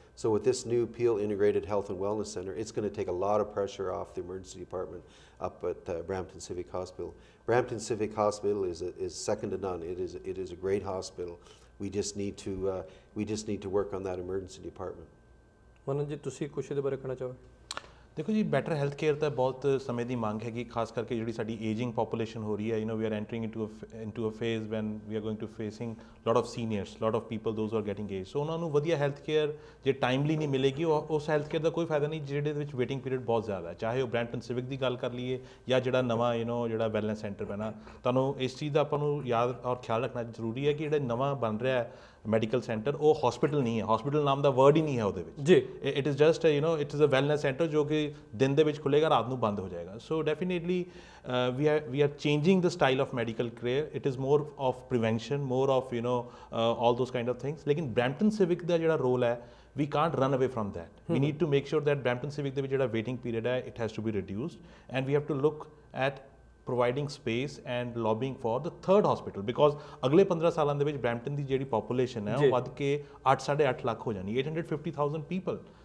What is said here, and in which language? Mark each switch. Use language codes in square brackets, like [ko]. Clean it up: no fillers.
[en] So with this new Peel Integrated Health and Wellness Center, it's going to take a lot of pressure off the emergency department up at Brampton Civic Hospital. Brampton Civic Hospital is second to none. It is a great hospital. We just need to work on that emergency department. Manan ji, [pa] ਤੁਸੀਂ ਕੁਛ ਇਹਦੇ ਬਾਰੇ ਕਹਿਣਾ ਚਾਹੋ? ਦੇਖੋ ਜੀ, better health care ਤਾਂ ਬਹੁਤ ਸਮੇਂ ਦੀ ਮੰਗ ਹੈਗੀ, ਖਾਸ ਕਰਕੇ ਜਿਹੜੀ ਸਾਡੀ ਏਜਿੰਗ ਪੋਪੂਲੇਸ਼ਨ ਹੋ ਰਹੀ ਹੈ। [en] We are entering into a phase when we are going to facing lot of seniors, lot of people those are getting age. [pa] ਸੋ ਉਹਨਾਂ ਨੂੰ ਵਧੀਆ ਹੈਲਥ ਕੇਅਰ ਜੇ ਟਾਈਮਲੀ ਨਹੀਂ ਮਿਲੇਗੀ, ਉਸ ਹੈਲਥ ਕੇਅਰ ਦਾ ਕੋਈ ਫਾਇਦਾ ਨਹੀਂ ਜਿਹਦੇ ਵਿੱਚ ਵੇਟਿੰਗ ਪੀਰੀਅਡ ਬਹੁਤ ਜ਼ਿਆਦਾ ਹੈ। ਚਾਹੇ ਉਹ ਬ੍ਰੈਂਪਟਨ ਸਿਵਿਕ ਦੀ ਗੱਲ ਕਰ ਲਈਏ ਜਾਂ ਜਿਹੜਾ ਨਵਾਂ ਜਿਹੜਾ ਵੈਲਨੈਸ ਸੈਂਟਰ ਪੈਣਾ, ਤੁਹਾਨੂੰ ਇਸ ਚੀਜ਼ ਦਾ ਆਪਾਂ ਨੂੰ ਯਾਦ ਔਰ ਖਿਆਲ ਰੱਖਣਾ ਜ਼ਰੂਰੀ ਹੈ ਕਿ ਜਿਹੜਾ ਨਵਾਂ ਬਣ ਰਿਹਾ ਹੈ ਮੈਡੀਕਲ ਸੈਂਟਰ, ਉਹ ਹਸਪੀਟਲ ਨਹੀਂ ਹੈ। ਹਸਪੀਟਲ ਨਾਮ ਦਾ ਵਰਡ ਹੀ ਨਹੀਂ ਹੈ ਉਹਦੇ ਵਿੱਚ ਜੀ। [en] it is just it is a wellness centre [pa] ਜੋ ਕਿ ਦਿਨ ਦੇ ਵਿੱਚ ਖੁੱਲੇਗਾ, ਰਾਤ ਨੂੰ ਬੰਦ ਹੋ ਜਾਏਗਾ। [en] So definitely we are changing the style of medical care. It is more of prevention, more of all those kind of things. [hi] लेकिन [en] Brampton Civic [pa] ਦਾ ਜਿਹੜਾ [en] role ਹੈ, we can't run away from that. We need to make sure that Brampton Civic [pa] ਦੇ ਵਿੱਚ ਜਿਹੜਾ [en] waiting period ਹੈ, it has to be reduced, and we have to look at providing space and lobbying for the third hospital, because [pa] ਅਗਲੇ 15 ਸਾਲਾਂ ਦੇ ਵਿੱਚ Brampton ਦੀ ਜਿਹੜੀ population ਹੈ ਉਹ ਵੱਧ ਕੇ 8.5 ਲੱਖ ਹੋ ਜਾਣੀ, [en] 850,000 people.